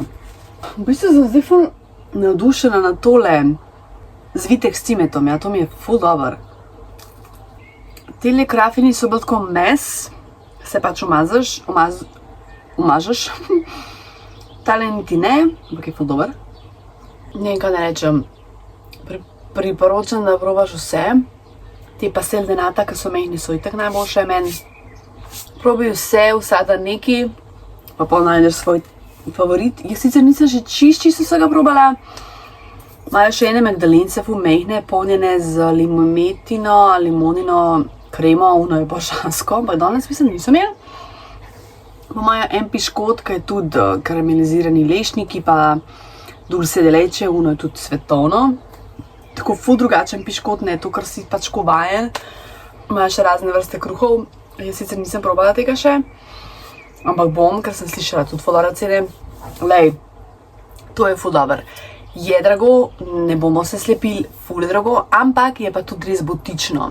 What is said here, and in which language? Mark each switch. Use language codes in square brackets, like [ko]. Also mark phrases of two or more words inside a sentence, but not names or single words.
[sl] V bistvu sem zdaj ful navdušena na tole zvitek s cimetom, ja, to mi je ful dober. Tele krafini so bolj tako mes, se pač umažeš. Tale niti ne, ampak je ful dober. Ne vem, kaj ne rečem. Priporočam, da probaš vse. [pt] Te pastel de nata, [sl] ki so mehni, so itak najboljše meni. Probi vse, vsada neki, pa pol najdeš svoj favorit. Jaz sicer nisem še čisto vsega probala. Imajo še ene magdalence, ful mehne, polnjene z limonino kremo, ono je božansko, ampak danes mislim, nisem je. Imajo en piškot, ki je tudi karamelizirani lešniki, pa [es] dulce de leche, [sl] ono je tudi svetovno. Tako ful drugačen piškot, ne to, kar si pač ko vajen. Imajo še razne vrste kruhov, jaz sicer nisem probala tega še, ampak bom, ker sem slišala tudi ful dobre cene. Lej, to je ful dober. Je drago, ne bomo se slepili, ful je drago, ampak je pa tudi res butično.